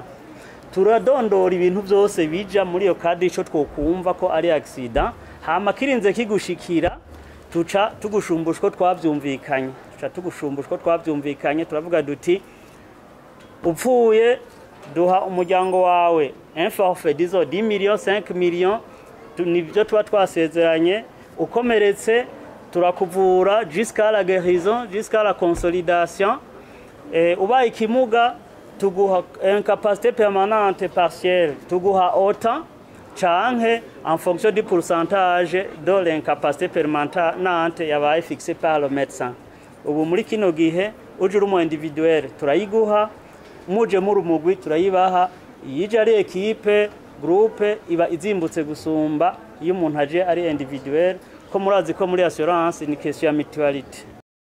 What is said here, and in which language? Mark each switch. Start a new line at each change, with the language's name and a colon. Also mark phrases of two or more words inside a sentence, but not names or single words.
Rundi: Turadondora ibintu byose bija muri iyo kadi ico twokumva ko ari accident, hama kirinze kigushikira tuca tugushumbushko twavyumvikanye. Turavuga duti upfuye duha umuryango wawe
French: un forfait
Rundi: dizo 10 millions 5 millions, nibyo tuba twasezeranye. Ukomeretse turakuvura
French: jusqu'à la guérison, jusqu'à la consolidation.
Rundi: Ubaye ikimuga tuguha
French: incapacité permanente partielle,
Rundi: tuguha autant canke
French: en fonction du pourcentage de l'incapacité permanente
Rundi: yabaye fixé
French: par le médecin.
Rundi: Ubu muri kino gihe uje urumo individuel turayiguha, muje muri umugwi turayibaha. Yije ari
French: equipe groupe
Rundi: iba izimbutse gusumba iyo umuntu aje ari individuel, ko murazi ko muri assurance ni question ya mutualité.